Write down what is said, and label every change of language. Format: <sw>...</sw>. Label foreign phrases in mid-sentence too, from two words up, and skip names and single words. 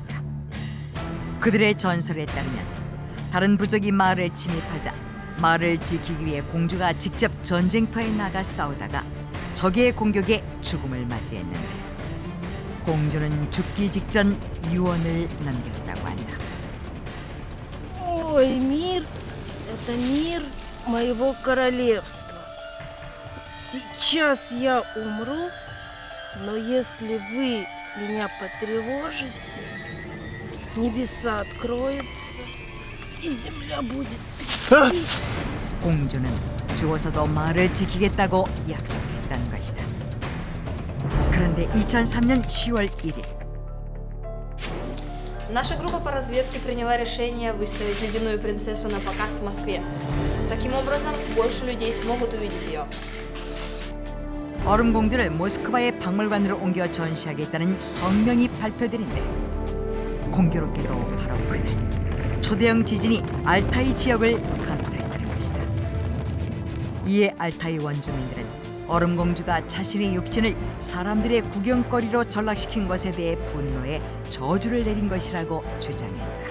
<ko>그들의 전설에 따르면 다른 부족이 마을에 침입하자 마을을 지키기 위해 공주가 직접 전쟁터에 나가 싸우다가 적의 공격에 죽음을 맞이했는데 공주는 죽기 직전 유언을 남겼다고 한다.</ko> <ru>Ой, мир — это мир моего королевства. Сейчас я умру, но если вы меня потревожите, небеса откроются, и земля будет...</ru> <ko>공주는 죽어서도 마을을 지키겠다고 약속했다는 것이다. 그런데 2003년 10월 1일</ko> <ru>Наша группа по разведке приняла решение выставить ледяную принцессу на показ в Москве. Таким образом, больше людей смогут увидеть ее.</ru> <ko>얼음공주를 모스크바의 박물관으로 옮겨 전시하겠다는 성명이 발표되는데 공교롭게도 바로 그날 초대형 지진이 알타이 지역을 강타했다는 것이다. 이에 알타이 원주민들은 얼음공주가 자신의 육신을 사람들의 구경거리로 전락시킨 것에 대해 분노해 저주를 내린 것이라고 주장했다.</ko>